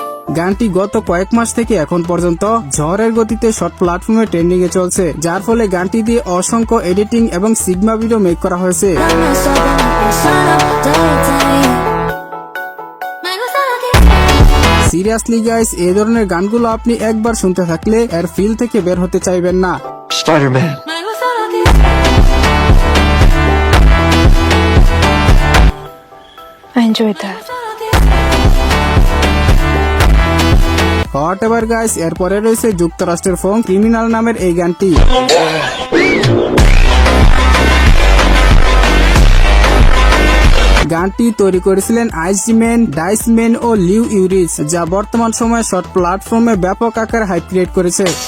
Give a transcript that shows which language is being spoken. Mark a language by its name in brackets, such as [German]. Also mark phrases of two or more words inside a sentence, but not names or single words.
[Bangla] গানটি গত কয়েক মাস থেকে এখন পর্যন্ত ঝড়ের গতিতে [English] short platform [Bangla] ট্রেন্ডিং এ চলছে, যার ফলে গানটি দিয়ে অসংখ্য এডিটিং এবং [English] sigma video [Bangla] মেক করা হয়েছে। [Spanish] Dame solo una persona, me gusta lo que [English] seriously guys, [Bangla] এই ধরনের গানগুলো আপনি একবার শুনতে থাকলে এর ফিল থেকে বের হতে চাইবেন না। [Spanish] Spider-Man. Me gusta lo que [English] I enjoyed that. what ever guys, [Bangla] এরপরে রয়েছে যুক্তরাষ্ট্রের ফোন ক্রিমিনাল নামের এই গানটি। গানটি তৈরি করেছিলেন আইসম্যান, ডাইসম্যান ও লিউ ইউরিস, যা বর্তমান সময়ে [English] short platform [Bangla] ব্যাপক আকার [English] hype create [Bangla] করেছে।